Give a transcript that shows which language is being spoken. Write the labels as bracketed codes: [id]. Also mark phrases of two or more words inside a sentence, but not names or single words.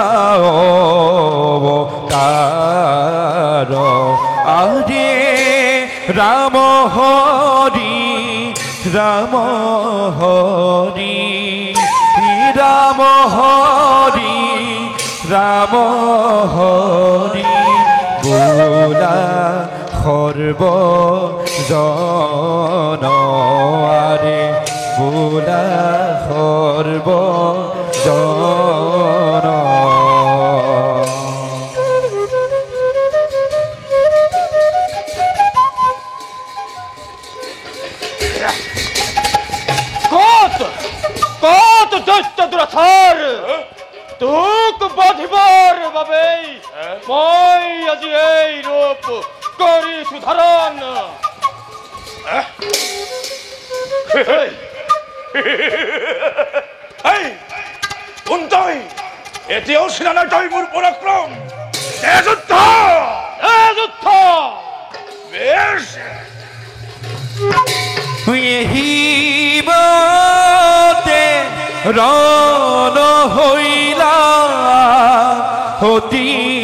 [as] অবতার আরে রাম হরি রাম হরি রাম হরি রাম হরি বোলা সর্ব জন আরে বোলা সর্ব জন কত দৈত্য দুরাচার তোক বাঁধিবার বাবে মই আজি এই রূপ করি সুধারণ এতিয়াও চিনা নাই তই মোৰ পৰাক্ৰম যুদ্ধ যুদ্ধ বেশ হিবতে রণ হইলা অতি